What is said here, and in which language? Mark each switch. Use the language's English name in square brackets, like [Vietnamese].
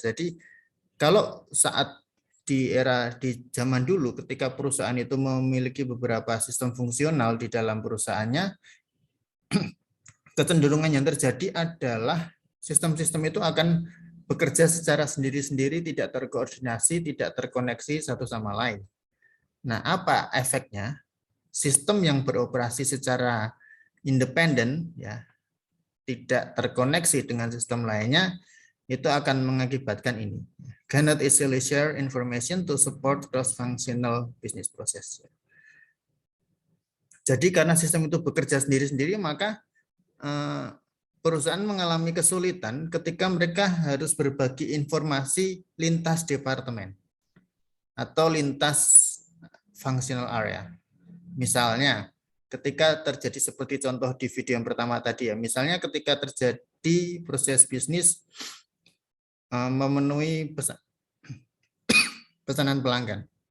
[Indonesian] Jadi, kalau saat di zaman dulu, ketika perusahaan itu memiliki beberapa sistem fungsional di dalam perusahaannya, kecenderungan yang terjadi adalah sistem-sistem itu akan bekerja secara sendiri-sendiri, tidak terkoordinasi, tidak terkoneksi satu sama lain. Nah, apa efeknya? Sistem yang beroperasi secara independen, ya, tidak terkoneksi dengan sistem lainnya, itu akan mengakibatkan ini. [English] Cannot easily share information to support cross-functional business process. [Indonesian] Jadi karena sistem itu bekerja sendiri-sendiri, maka perusahaan mengalami kesulitan ketika mereka harus berbagi informasi lintas departemen atau lintas functional area. Misalnya, ketika terjadi seperti contoh di video yang pertama tadi ya, misalnya ketika terjadi proses bisnis memenuhi pesanan pelanggan.